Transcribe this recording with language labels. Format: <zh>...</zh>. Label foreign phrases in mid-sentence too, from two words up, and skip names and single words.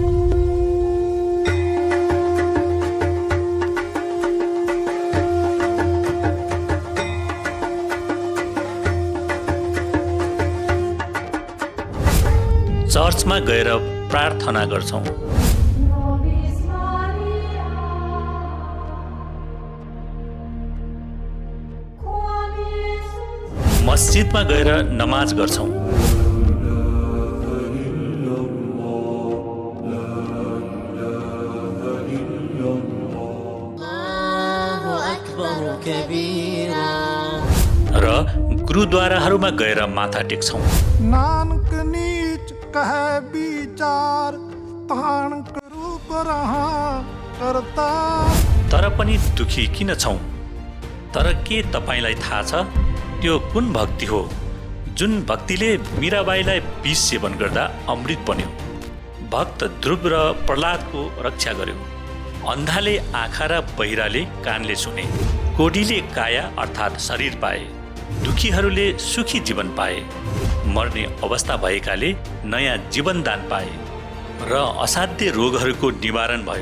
<ne>चर्चमा गएर प्रार्थना गर्छौं, मस्जिदमा गएर नमाज गर्छौं, र गुरुद्वाराहरूमा गएर माथा टेक्छौं।</ne> <pa>ਨਾਨਕ ਨੀਚ ਕਹੇ ਵਿਚਾਰ, ਤਾਨ ਕਰੂ ਕਰਹਾ ਕਰਤਾ।</pa> <ne>तर पनि दुखी किन छौं? तर के तपाईलाई थाहा छ त्यो कुन भक्ति हो जुन भक्तिले मीराबाईलाई विष सेवन गर्दा अमृत बन्यो, भक्त ध्रुव र प्रहलादको रक्षा गर्यो, अन्धाले आँखा र बहिराले कानले सुने, कोढीले काया अर्थात् शरीर पाए, दुखीहरूले सुखी जीवन पाए, मर्ने अवस्था भएकाले नयाँ जीवनदान पाए र असाध्य रोगहरूको निवारण भयो।</ne>